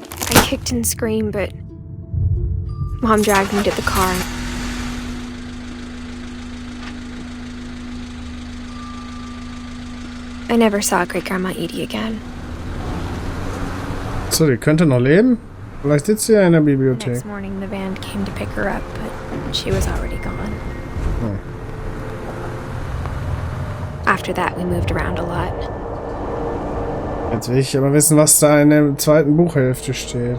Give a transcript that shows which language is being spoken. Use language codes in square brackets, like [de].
[en] I kicked and screamed, but Mom dragged me to the car. I never saw Great-Grandma Edie again. [de] So, die könnte noch leben? Vielleicht sitzt sie ja in der Bibliothek. [en] Next morning, the band came to pick her up, but she was already gone. Oh. After that, we moved around a lot. [de] Jetzt will ich aber wissen, was da in der zweiten Buchhälfte steht.